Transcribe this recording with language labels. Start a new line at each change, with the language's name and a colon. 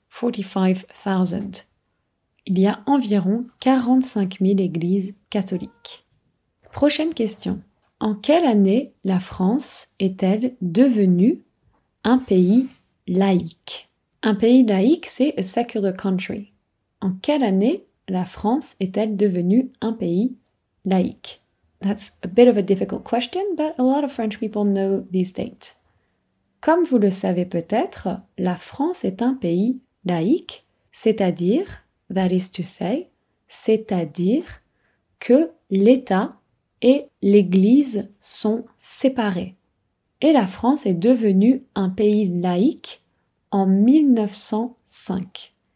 French: 45,000. Il y a environ 45 000 églises catholiques. Prochaine question. En quelle année la France est-elle devenue un pays laïque? Un pays laïque, c'est
English: a secular country.
French: En quelle année la France est-elle devenue un pays laïque?
English: That's a bit of a difficult question, but a lot of French people know these dates.
French: Comme vous le savez peut-être, la France est un pays laïque, c'est-à-dire,
English: that is to say,
French: c'est-à-dire que l'État et l'Église sont séparés. Et la France est devenue un pays laïque en 1905.